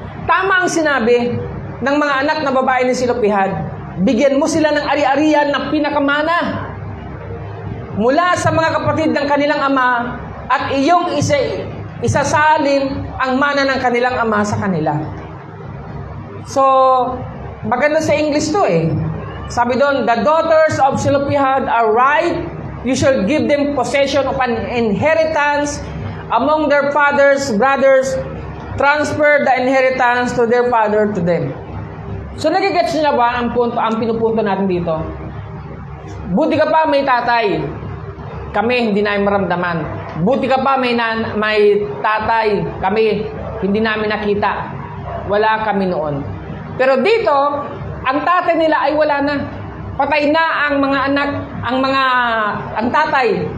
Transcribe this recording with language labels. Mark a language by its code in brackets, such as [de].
[tl] Tama ang sinabi ng mga anak na babae ni Zelophehad. Bigyan mo sila ng ari-arian na pinakamana mula sa mga kapatid ng kanilang ama at iyong isasalin ang mana ng kanilang ama sa kanila. So, maganda sa English to Sabi doon, [en] the daughters of Zelophehad are right. You shall give them possession of an inheritance among their father's brothers. Transfer the inheritance to their father to them. [tl] So, nagigets niyo ba ang pinupunto natin dito? Buti ka pa may tatay. Kami, hindi namin maramdaman. Buti ka pa may tatay. Kami, hindi namin nakita. Wala kami noon. Pero dito, ang tatay nila ay wala na. Patay na ang mga anak, ang tatay.